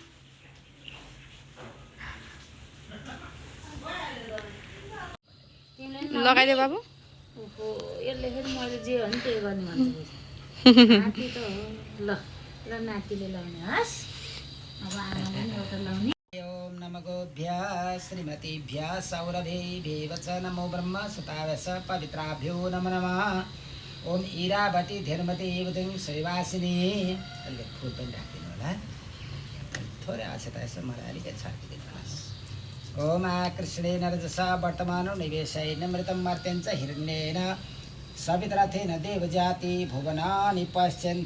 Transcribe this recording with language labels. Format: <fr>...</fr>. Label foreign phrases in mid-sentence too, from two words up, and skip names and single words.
<ne>लगाइदियो बाबु। यसले फेरि मैले जे हो नि त्यही गर्ने भन्छ। नाति त हो। ल नातिले लाउने हस्। अब आमाले पनि एउटा लाउने।</ne> <sa>ओम नमोभ्यः श्रीमतीभ्यः सौरभेभ्यः च नमो ब्रह्म सुतावस पवित्राभ्यो नमो नमः। ओम इरावती धीर्मती युवती श्रीवासिनी।</sa> <ne>अलिकति फुल पनि राखिदिनु होला। थोरै आवश्यकता यसो मलाई अलिकति छाडिदिनुहोस्।</ne> <sa>ओम कृष्णेन रजसा वर्तमानो निवेशेन मृतं मर्त्यञ्च हिरण्येन सवितरथेन देवजाति भुवनानि पश्यन्।</sa>